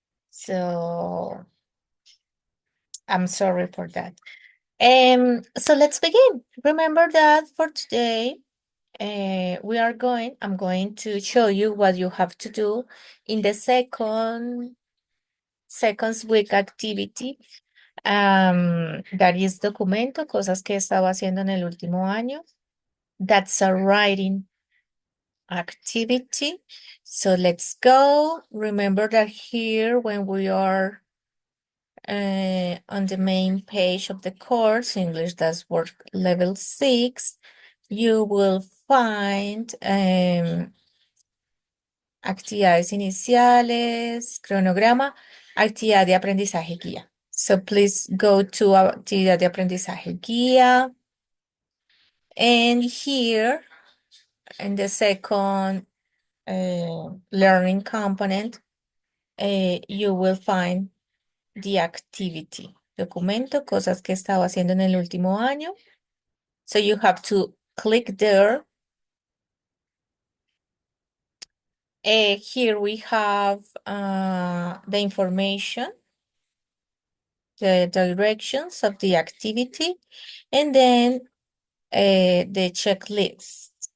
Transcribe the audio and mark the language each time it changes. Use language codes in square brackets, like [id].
[en] So, I'm sorry for that. So let's begin. Remember that for today, I'm going to show you what you have to do in the second week activity. That is [es] documento, cosas que he estado haciendo en el último año. [en] That's a writing activity. So let's go. Remember that here when we are on the main page of the course, English Does Work Level 6, you will find [es] actividades iniciales, cronograma, actividad de aprendizaje guía. [en] So please go to [es] actividad de aprendizaje guía. [en] And here, in the second learning component, you will find the activity. [es] Documento, cosas que he estado haciendo en el último año. [en] So you have to click there. Here we have the information, the directions of the activity, and then the checklist.